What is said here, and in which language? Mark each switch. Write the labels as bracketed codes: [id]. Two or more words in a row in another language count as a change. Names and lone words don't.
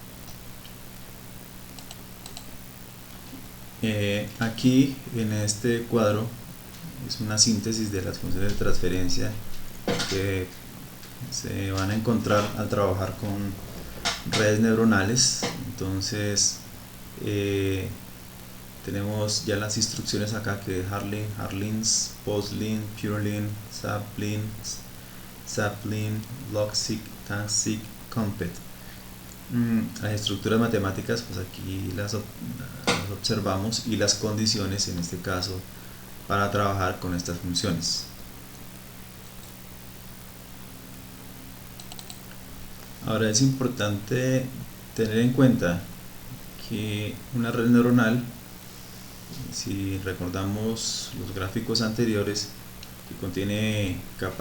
[es] Aquí en este cuadro es una síntesis de las funciones de transferencia que se van a encontrar al trabajar con redes neuronales. Entonces tenemos ya las instrucciones acá, que es Harlin, Harlins, PostLin, PureLin, Saplin, log_sig, tanh_sig, compet. Las estructuras matemáticas pues aquí las observamos, y las condiciones en este caso para trabajar con estas funciones. Ahora es importante tener en cuenta que una red neuronal, si recordamos los gráficos anteriores, que contiene capas